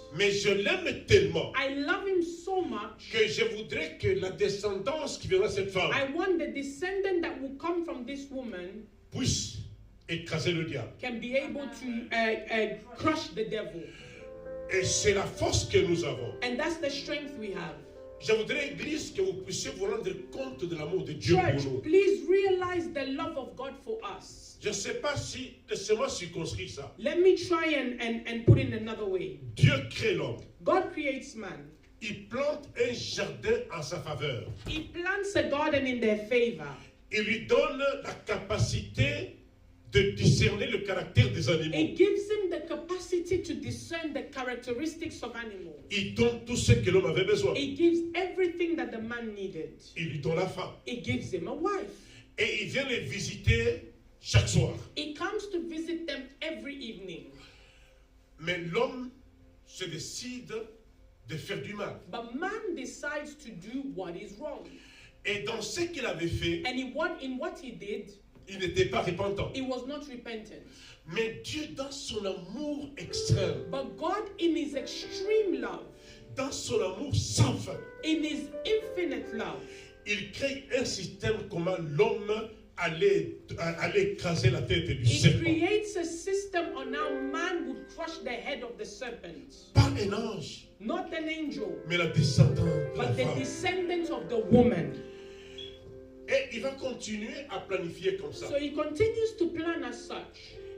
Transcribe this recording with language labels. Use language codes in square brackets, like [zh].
[fr] Mais je l'aime tellement [en] I love him so much. [fr] que je voudrais que la descendance qui viendra de cette femme [en] I want the descendant that will come from this woman [fr] puisse écraser le diable. [en] can be able to crush the devil. [fr] Et c'est la force que nous avons. [en] And that's the strength we have. [fr] Je voudrais, Église, que vous puissiez vous rendre compte de l'amour de Dieu [en] Church, [fr] pour nous. [en] please realize the love of God for us. [fr] Je ne sais pas si, laissez-moi circonscrire ça. [en] Let me try and put it another way. [fr] Dieu crée l'homme. [en] God creates man. [fr] Il plante un jardin en sa faveur. [en] He plants a garden in their favor. [fr] Il lui donne la capacité de discerner le caractère des animaux. [en] It gives him the capacity to discern the characteristics of animals. [fr] Il donne tout ce que l'homme avait besoin. [en] It gives everything that the man needed. [fr] Il lui donne la femme. [en] It gives him a wife. [fr] Et il vient les visiter chaque soir. [en] It comes to visit them every evening. [fr] Mais l'homme se décide de faire du mal. [en] But man decides to do what is wrong. [fr] Et dans ce qu'il avait fait, [en] And in what he did, [fr] il n'était pas repentant. [en] he was not repentant. [fr] Mais Dieu, dans son amour extrême, [en] But God, in his extreme love, [fr] dans son amour sans fin, [en] in his infinite love, [fr] il crée un système comment l'homme allait écraser la tête du [en] he [fr] serpent. [en] creates a system on how man would crush the head of the serpent. [fr] Pas un ange, [en] Not an angel, [fr] mais la descendante de la [en] but the [fr] femme. [en] descendants of the woman. [fr] Et il va continuer à planifier comme ça. [en] So he continues to plan as such.